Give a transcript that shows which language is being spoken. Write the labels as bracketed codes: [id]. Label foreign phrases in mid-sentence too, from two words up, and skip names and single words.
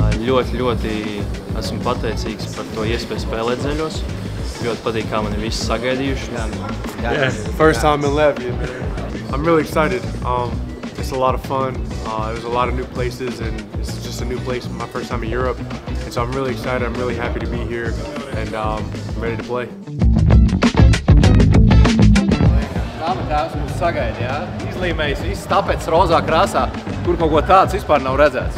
[lv] ļoti esmu pateicīgs par to iespēju spēlēt Zeļos. Ļoti patīk, kā mani visi sagaidījuši. [en] Yeah, first time in Latvia, man. I'm really excited. It's a lot of fun. There's a lot of new places, and it's just a new place. My first time in Europe, and so I'm really excited. I'm really happy to be here, and I'm ready to play. [lv] Dāma tēvs mūs sagaida, jā? Izlīmējis viss tāpēc rozā krāsā, kur kaut ko tāds vispār nav redzēts.